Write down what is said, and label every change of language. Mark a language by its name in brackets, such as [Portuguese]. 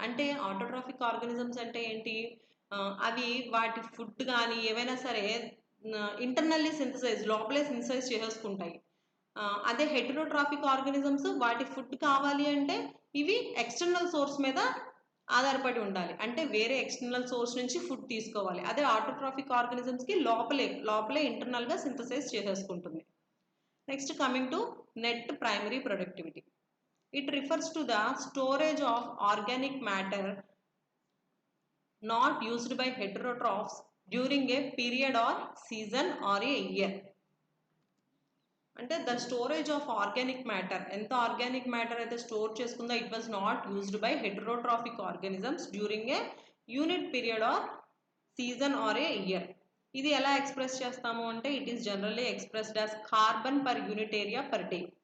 [Telugu] అంటే autotrophic organisms అంటే ఏంటి, అవి వాటి ఫుడ్ కానీ ఏవైనా సరే ఇంటర్నల్లీ లోపలే సింథసైజ్ చేసేసుకుంటాయి. అదే హెటెరోట్రాఫిక్ ఆర్గానిజమ్స్ వాటి ఫుడ్ కావాలి అంటే ఇవి ఎక్స్టర్నల్ సోర్స్ మీద ఆధారపడి ఉండాలి. అంటే వేరే ఎక్స్టర్నల్ సోర్స్ నుంచి ఫుడ్ తీసుకోవాలి. అదే ఆటోట్రాఫిక్ ఆర్గానిజమ్స్కి లోపలే ఇంటర్నల్గా synthesise చేసేసుకుంటుంది. [English] Next, coming to net primary productivity. It refers to the storage of organic matter not used by heterotrophs during a period or season or a year. అంటే the storage of organic matter, [Telugu] ఎంత organic matter అయితే store చేసుకుందో [English] It was not used by heterotrophic organisms during a unit period or season or a year. [Telugu] ఇది ఎలా express చేస్తాము అంటే [English] It is generally expressed as carbon per unit area per day.